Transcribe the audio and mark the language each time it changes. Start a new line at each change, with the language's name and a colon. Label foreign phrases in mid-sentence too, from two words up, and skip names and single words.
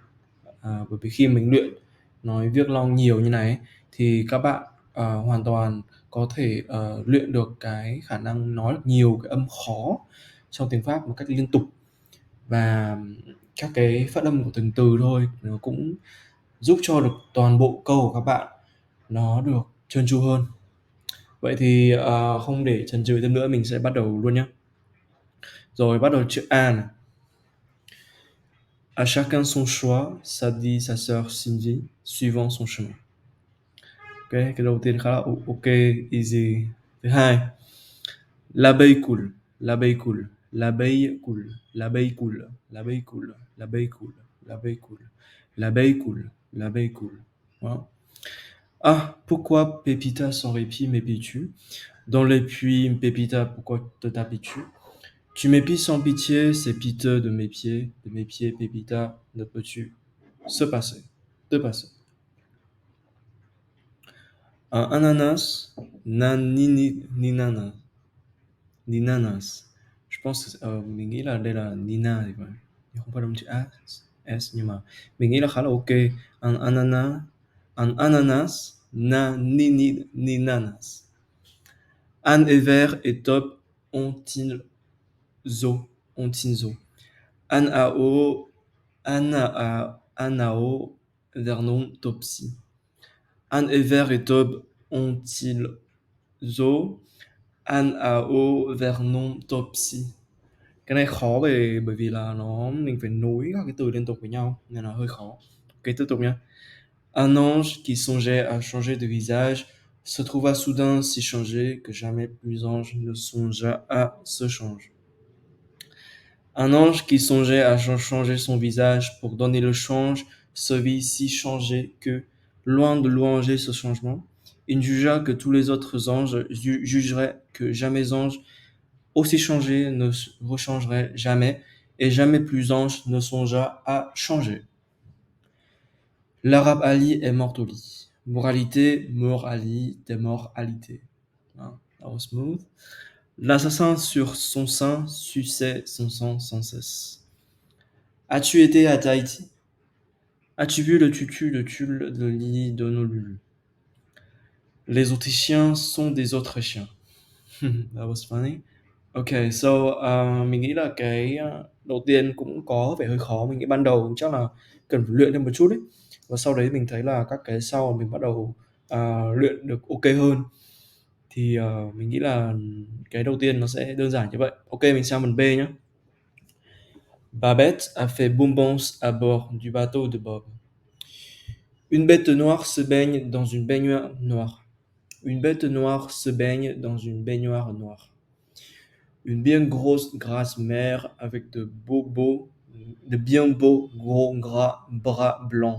Vietnamese: Bởi vì khi mình luyện nói việc long nhiều như này ấy, thì các bạn hoàn toàn có thể luyện được cái khả năng nói được nhiều cái âm khó trong tiếng Pháp một cách liên tục, và các cái phát âm của từng từ thôi nó cũng giúp cho được toàn bộ câu của các bạn nó được trơn tru hơn. Vậy thì không để chần chừ thêm nữa, mình sẽ bắt đầu luôn nhé. Rồi, bắt đầu chữ A này.
French: À chacun son choix, ça dit sa sœur Cindy, suivant son chemin.
Vietnamese: Ok, cái đầu tiên khá là ok, easy. Thứ hai,
French: l'abeille coule, l'abeille coule, l'abeille coule, l'abeille coule, l'abeille coule, l'abeille coule, l'abeille coule, l'abeille coule, l'abeille coule. Voilà. Ah, pourquoi Pépita sans répit m'épies-tu? Dans les puits, Pépita, pourquoi te tapis-tu? Tu m'épies sans pitié, c'est piteux de mes pieds, Pépita, ne peux-tu se passer, te passer. Un ananas, nan ni nana, ni nanas. Je pense que
Vietnamese: mình nghĩ là đây là Nina thì phải. Nhưng không phải đồng chữ S, nhưng mà mình nghĩ là khá là ok.
French: Un ananas, na ni nanas. Anne et vert et top ont-ils ont-ils zo. Anao, Anao, Vernon, Topsy. Anne et Vert et Tob ont-ils zo? Anao, Vernon, Topsy.
Vietnamese: Cái này khó bởi vì là mình phải nối các cái từ liên tục với nhau nên là hơi khó. Ok, tiếp tục nhé.
French: Un ange qui songeait à changer de visage se trouva soudain si changé que jamais plus ange ne songea à se changer. Un ange qui songeait à changer son visage pour donner le change se vit si changé que, loin de louanger ce changement, il jugea que tous les autres anges jugeraient que jamais ange aussi changé ne rechangerait jamais, et jamais plus ange ne songea à changer. L'arabe Ali est mort au lit. Moralité, mort Ali, des morts alité. Hein,
English: that was smooth.
French: L'assassin sur son sein suçait son sang sans cesse. As-tu été à Tahiti? As-tu vu le tutu de tulle de Lily d'Honolulu? Les Autrichiens sont des Autrichiens.
English: That was funny. Okay, so
Vietnamese: mình nghĩ là cái đầu tiên cũng có vẻ hơi khó. Mình nghĩ ban đầu chắc là cần phải luyện thêm một chút ấy. Và sau đấy mình thấy là các cái sau mình bắt đầu luyện được ok hơn. Thì mình nghĩ là cái đầu tiên nó sẽ đơn giản như vậy. Ok, mình sang phần B nhé.
French: Babette a fait bombance à bord du bateau de Bob. Une bête noire se baigne dans une baignoire noire. Une bête noire se baigne dans une baignoire noire. Une bien grosse grasse mère avec de bien beaux gros gras bras blancs.